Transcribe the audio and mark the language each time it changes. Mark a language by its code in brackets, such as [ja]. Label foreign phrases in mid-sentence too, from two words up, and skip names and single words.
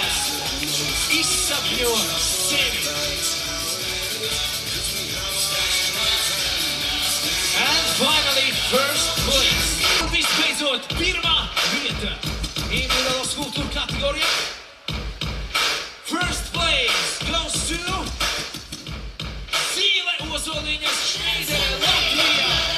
[lv] Izsapņo sevi. [en] And finally, first place. [lv] Un visbeidzot, 1. vieta individuālo skulptūru kategorijā. [en] First place goes to Zīle Ozoliņas Šneidere, Latvija.